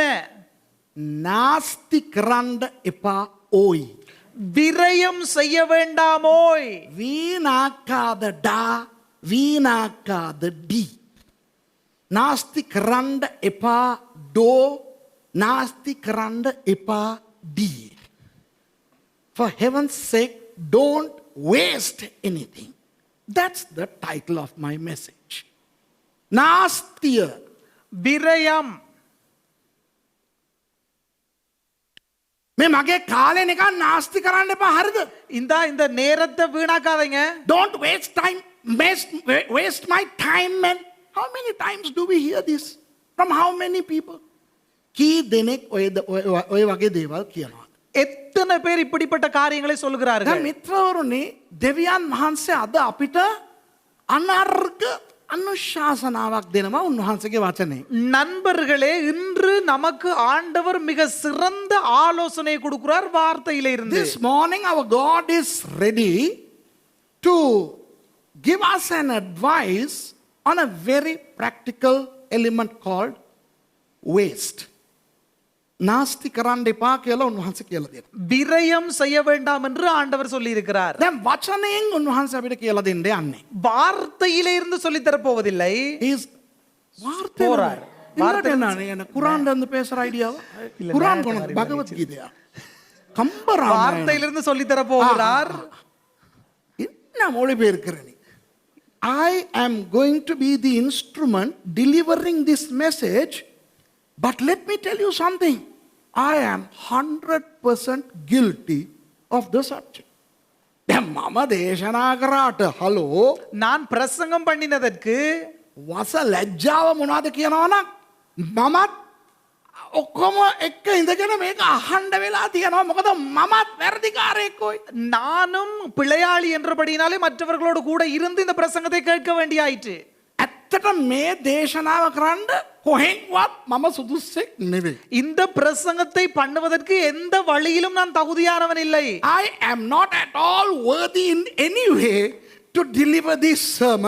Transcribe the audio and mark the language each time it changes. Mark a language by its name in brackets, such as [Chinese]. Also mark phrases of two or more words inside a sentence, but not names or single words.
[Sinhala] නාස්ති කරන්න එපා ඕයි. [Tamil] விரயம் செய்ய வேண்டாமோய். வீணாக்காதே டா வீணாக்காதே டீ. [Sinhala] නාස්ති කරන්න එපා ඩෝ නාස්ති කරන්න එපා ඩී. [English] For heaven's sake, don't waste anything. That's the title of my message. [Sinhala] Nastiya. [Tamil] விரயம். [Sinhala] මේ මගේ කාලේ නිකන් නාස්ති කරන්න එපා හරිද? [Tamil] இந்த நேரத்தை வீணாக்காதீங்க. [English] Don't waste time. Waste my time, man. How many times do we hear this? From how many people? [Sinhala] කී දෙනෙක් ඔය වගේ දේවල් කියනවා. [Tamil] எத்தனை பேர் இப்படிப்பட்ட காரியங்களை சொல்கிறார்கள்? [Sinhala] දැන් මිත්‍රවරුනි, දෙවියන් වහන්සේ අද අපිට අනර්ග අනුශාසනාවක් දෙනවා උන්වහන්සේගේ වචනේ. [Tamil] நண்பர்களே, இன்று நமக்கு ஆண்டவர் மிக சிறந்த ஆலோசனை கொடுக்கிறார் வார்த்தையிலே இருந்து. [English] This morning our God is ready to give us an advice on a very practical element called waste. [Sinhala] නාස්ති කරන්න එපා කියලා උන්වහන්සේ කියලා දෙනවා. [Tamil] விரயம் செய்ய வேண்டாம் என்று ஆண்டவர் சொல்லி இருக்கிறார். [Sinhala] දැන් වචනයෙන් උන්වහන්සේ අපිට කියලා දෙන්න යන්නේ. [Tamil] வார்த்தையிலே இருந்து சொல்லி தர போவதில்லை. Is போறார். வார்த்தை என்ன குர்ஆன்ல இருந்து பேசுற ஐடியாவா? குர்ஆன் போனது பகவத் கீதையா? கம்பராமாயணம். வார்த்தையிலிருந்து சொல்லி தர போகிறார். என்ன மொழிபெயர்க்கிற நீ? [English] I am going to be the instrument delivering this message, but let me tell you something. I am 100% guilty of the subject. [Sinhala] දැන් මම දේශනා කරාට හලෝ [Tamil] நான் பிரசங்கம் பண்ணினதற்கு [Sinhala] වස ලැජ්ජාව මොනවද කියනවනම් මමත් ඔක්කොම එක්ක ඉඳගෙන මේක අහන්න වෙලා තියෙනවා. මොකද මමත් වැරදිකාරයෙක් කොයි. [Tamil] நானும் பிழையாளி என்றபடினாலே மற்றவர்களோடு கூட இருந்து இந்த பிரசங்கத்தை கேட்க வேண்டியாயிற்று. [Sinhala] ඇත්තට මේ දේශනාව කරන්න කොහෙන්වත් මම සුදුස්සෙක් නෙවෙයි. [Tamil] இந்த பிரசங்கத்தை பண்ணுவதற்கு எந்த வழியிலும் நான் தகுதியானவன் இல்லை. [English] I am not at all worthy in any way to deliver this sermon.